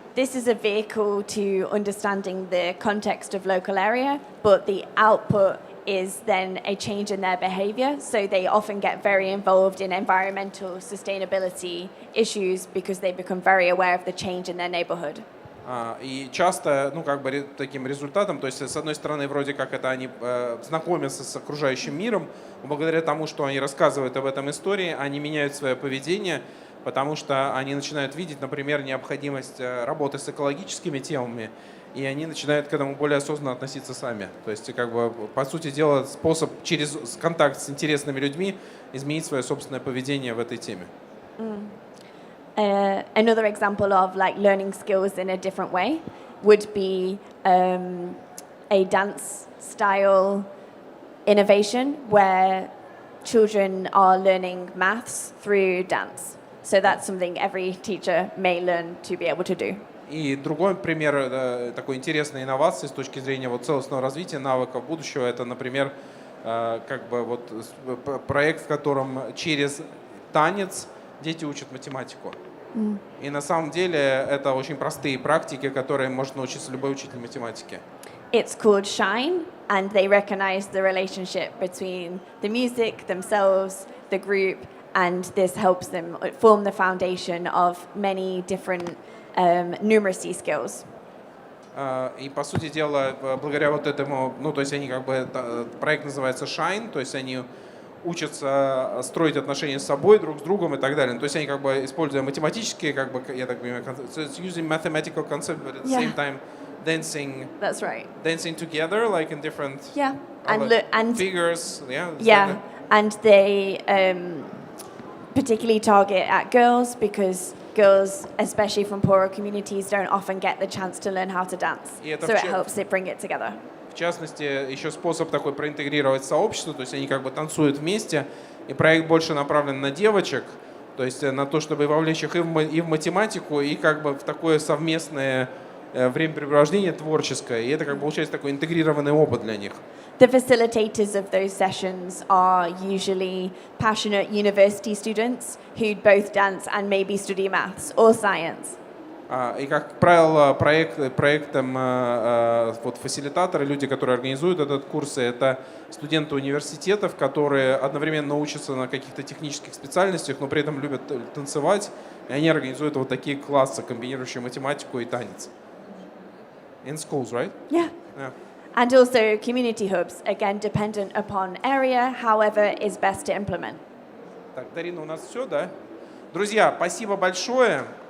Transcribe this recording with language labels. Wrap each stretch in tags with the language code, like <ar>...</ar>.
<en>This is a vehicle to understanding the context of local area, but the output is then a change in their behavior. So they often get very involved in environmental sustainability issues because they become very aware of the change in their neighborhood.</en> <ru>И часто, ну, как бы таким результатом, то есть, с одной стороны, вроде как это они знакомятся с окружающим миром, благодаря тому, что они рассказывают об этом истории, они меняют свое поведение, потому что они начинают видеть, например, необходимость работы с экологическими темами, и они начинают к этому более осознанно относиться сами. То есть, как бы, по сути дела, способ через контакт с интересными людьми изменить свое собственное поведение в этой теме.</ru> <en>Another example of like learning skills in a different way would be a dance style innovation where children are learning maths through dance. So that's something every teacher may learn to be able to do.</en> <ru>И другой пример такой интересной инновации с точки зрения вот целостного развития навыков будущего, это, например, как бы вот проект, в котором через танец дети учат математику. И на самом деле это очень простые практики, которые может научиться любой учитель математики.</ru> <en>It's called Shine, and they recognize the relationship between the music, themselves, the group, and this helps them form the foundation of many different numeracy skills.</en> <ru>И по сути дела, благодаря вот этому, ну то есть они как бы, проект называется Shine, то есть они учатся строить отношения с собой, друг с другом и так далее. То есть они как бы используя математические, как бы, я так понимаю,</ru> <en>so it's using mathematical concept, but at the same time dancing. That's right. Dancing together, like in different and figures. Yeah, and they particularly target at girls because girls, especially from poorer communities, don't often get the chance to learn how to dance. So it helps it bring it together.</en> <ru>В частности, еще способ такой проинтегрировать сообщество, то есть они как бы танцуют вместе, и проект больше направлен на девочек, то есть на то, чтобы вовлечь их и в математику, и как бы в такое совместное времяпрепровождение творческое, и это как бы получается такой интегрированный опыт для них.</ru> <en>The facilitators of those sessions are usually passionate university students who both dance and maybe study maths or science.</en> <ru>И, как правило, проектом вот, фасилитаторы, люди, которые организуют этот курс, это студенты университетов, которые одновременно учатся на каких-то технических специальностях, но при этом любят танцевать, и они организуют вот такие классы, комбинирующие математику и танец.</ru> <en>In schools, right? Yeah. And also community hubs, again, dependent upon area, however is best to implement.</en> <ru>Так, Дарина, у нас все, да? Друзья, спасибо большое.</ru>